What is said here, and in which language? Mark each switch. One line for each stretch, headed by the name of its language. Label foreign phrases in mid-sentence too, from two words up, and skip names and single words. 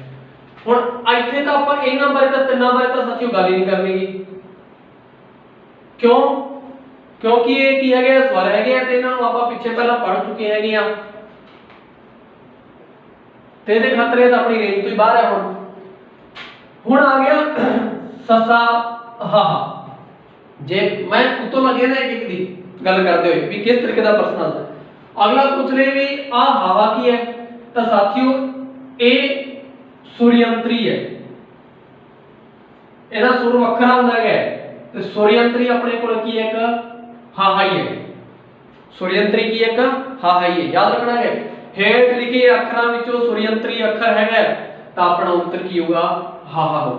Punjabi: ਹੁਣ ਇੱਥੇ ਤਾਂ ਆਪਾਂ ਇਹਨਾਂ ਬਾਰੇ ਤਾਂ ਤਿੰਨਾਂ ਬਾਰੇ ਤਾਂ ਸਾਥੀਓ ਗੱਲ ਹੀ ਨਹੀਂ ਕਰਨੀਗੀ। ਕਿਉਂ? ਕਿਉਂਕਿ ਇਹ ਕੀ ਹੈਗੇ ਸਵਰ ਹੈਗੇ ਆ ਤੇ ਇਹਨਾਂ ਨੂੰ ਆਪਾਂ ਪਿੱਛੇ ਪਹਿਲਾਂ ਪੜ੍ਹ ਚੁੱਕੇ ਹੈਗੇ ਆ ਤੇ ਇਹਦੇ ਖਤਰੇ ਤਾਂ ਆਪਣੀ ਰੇਂਜ ਤੋਂ ਹੀ ਬਾਹਰ ਹੈ। ਹੁਣ ਆ ਗਿਆ ਸਸਾ हा। ਜੇ ਮੈਂ ਉੱਤੋਂ ਲੱਗੇ ਨਾ ਇੱਕ ਦੀ ਗੱਲ ਕਰਦੇ ਹੋਏ ਭੀ ਕਿਸ ਤਰੀਕੇ ਦਾ ਪ੍ਰਸ਼ਨ ਆਤਾ ਹੈ। ਅਗਲਾ ਪੁੱਛ ਰਹੇ ਭੀ ਆ ਹਵਾ ਕੀ ਹੈ, ਤੋ ਸਾਥੀਓ ਏ ਸੁਰਯੰਤਰੀ ਹੈ, ਇਹਦਾ ਸੁਰ ਵੱਖਰਾ ਹੁੰਦਾ ਹੈ ਤੇ ਸੁਰਯੰਤਰੀ ਆਪਣੇ ਕੋਲ ਕੀ ਹੈ ਇੱਕ ਹਾਹਾਈ ਹੈ। ਸੁਰਯੰਤਰੀ ਕੀ ਹੈ ਇੱਕ ਹਾਹਾਈ ਹੈ, ਯਾਦ ਰੱਖਣਾ ਹੈ। ਹੇਠ ਲਿਖੇ ਅੱਖਰਾਂ ਵਿੱਚੋਂ ਸੁਰਯੰਤਰੀ ਅੱਖਰ ਹੈਗਾ ਤਾਂ ਆਪਣਾ ਉੱਤਰ ਕੀ ਹੋਊਗਾ ਹਾਹਾ ਹੋਊਗਾ।